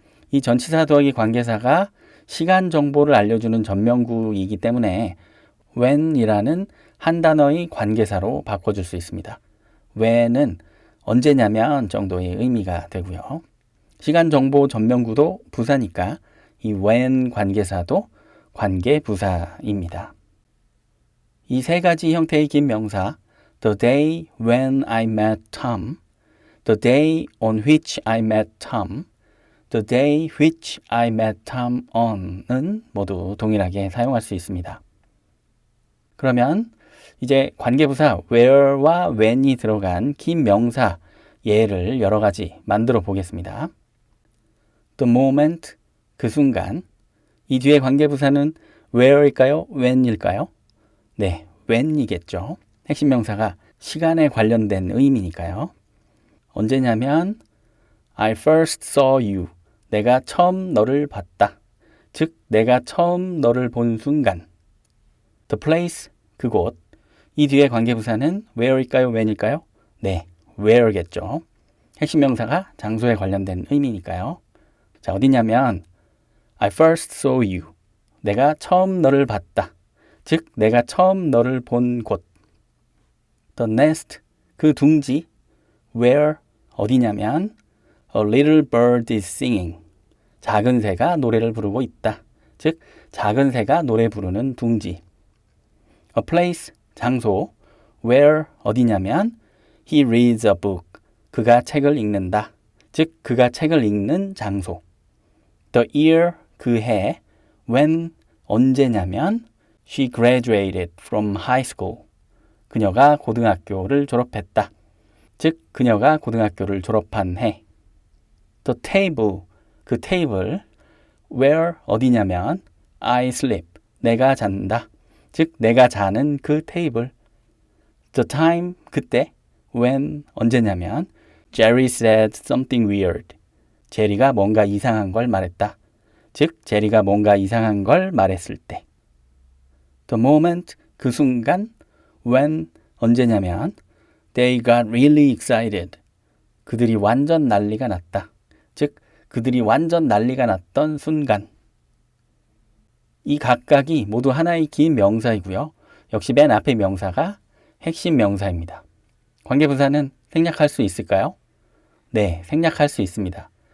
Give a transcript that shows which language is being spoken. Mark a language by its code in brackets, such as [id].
[ko] 이 전치사 더하기 관계사가 시간 정보를 알려주는 전명구이기 때문에 when이라는 한 단어의 관계사로 바꿔줄 수 있습니다. when은 언제냐면 정도의 의미가 되고요. 시간 정보 전명구도 부사니까 이 when 관계사도 관계부사입니다. 이 세 가지 형태의 긴 명사 [en] the day when I met Tom, the day on which I met Tom, the day which I met Tom on [ko] 은 모두 동일하게 사용할 수 있습니다. 그러면 이제 관계부사 where와 when이 들어간 긴 명사 예를 여러 가지 만들어 보겠습니다. [en] The moment, [ko] 그 순간. 이 뒤에 관계부사는 where일까요? when일까요? 네, when이겠죠. 핵심 명사가 시간에 관련된 의미니까요. 언제냐면 [en] I first saw you. [ko] 내가 처음 너를 봤다. 즉, 내가 처음 너를 본 순간. [en] The place, [ko] 그곳. 이 뒤에 관계부사는 where일까요? when일까요? 네, where겠죠. 핵심 명사가 장소에 관련된 의미니까요. 자, 어디냐면 [en] I first saw you. [ko] 내가 처음 너를 봤다. 즉, 내가 처음 너를 본 곳. [en] The nest, [ko] 그 둥지. [en] Where, [ko] 어디냐면 [en] A little bird is singing. [ko] 작은 새가 노래를 부르고 있다. 즉, 작은 새가 노래 부르는 둥지. [en] A place, [ko] 장소. [en] Where, [ko] 어디냐면 [en] He reads a book. [ko] 그가 책을 읽는다. 즉, 그가 책을 읽는 장소. [en] The year, [ko] 그 해. [en] When, [ko] 언제냐면 [en] She graduated from high school. [ko] 그녀가 고등학교를 졸업했다. 즉, 그녀가 고등학교를 졸업한 해. [en] The table, [ko] 그 테이블. [en] Where, [ko] 어디냐면 [en] I sleep, [ko] 내가 잔다. 즉, 내가 자는 그 테이블. [en] The time, [ko] 그때. [en] When, [ko] 언제냐면 [en] Jerry said something weird. [ko] 제리가 뭔가 이상한 걸 말했다. 즉, 제리가 뭔가 이상한 걸 말했을 때. [en] The moment, [ko] 그 순간. [en] When, [ko] 언제냐면 [en] They got really excited. [ko] 그들이 완전 난리가 났다. 즉, 그들이 완전 난리가 났던 순간. 이 각각이 모두 하나의 긴 명사이고요. 역시 맨 앞의 명사가 핵심 명사입니다. 관계부사는 생략할 수 있을까요? 네, 생략할 수 있습니다.